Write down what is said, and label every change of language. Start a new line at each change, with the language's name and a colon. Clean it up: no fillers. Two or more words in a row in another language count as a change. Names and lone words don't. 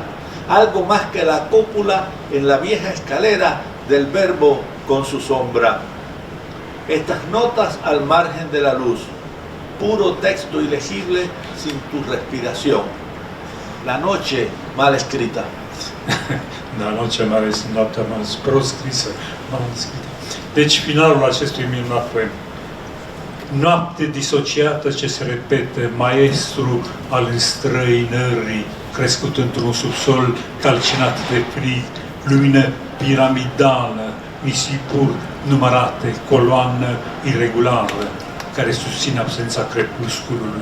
Spanish: Algo más que la cúpula en la vieja escalera del verbo con su sombra. Estas notas al margen de la luz, puro texto ilegible sin tu respiración. La noche mal escrita. La noche
Romanian: mal proscrisă, mal scrisă. Deci finalul acestui minunat poem. Noapte disociată ce se repete, maestru al înstrăinării, crescut într-un subsol calcinat de frig, lumină piramidală, nisipuri numărate, coloană irregulară, care susține absența crepusculului.